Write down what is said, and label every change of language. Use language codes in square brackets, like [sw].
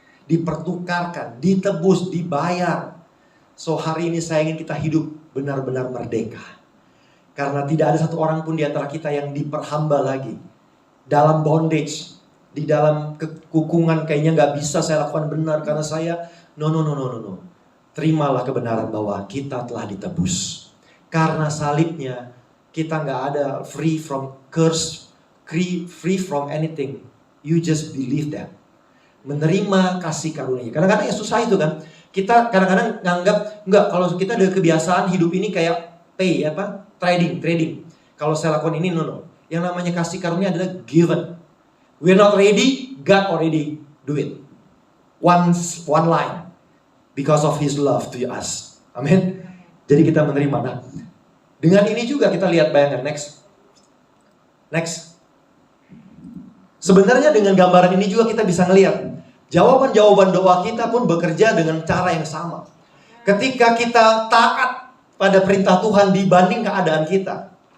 [id] Dipertukarkan, ditebus, dibayar. So hari ini saya ingin kita hidup benar-benar merdeka. Karena tidak ada satu orang pun di antara kita yang diperhamba lagi. Dalam bondage, di dalam kekukungan kayaknya gak bisa saya lakukan benar karena saya. No. Terimalah kebenaran bahwa kita telah ditebus. Karena salibnya kita gak ada [en] free from curse, free from anything. You just believe that. [id] Menerima kasih karunia. Kadang-kadang ya susah itu kan. Kita kadang-kadang nganggap enggak, kalau kita ada kebiasaan hidup ini kayak trading. Kalau saya lakukan ini, no. Yang namanya kasih karunia adalah given. [en] We're not ready, God already do it. One line. Because of His love to us. [id] Amin. Jadi kita menerima. Nah, dengan ini juga kita lihat, bayangkan. Next. Sebenarnya dengan gambaran ini juga kita bisa ngelihat jawaban-jawaban doa kita pun bekerja dengan cara yang sama. Ketika kita taat pada perintah Tuhan dibanding keadaan kita.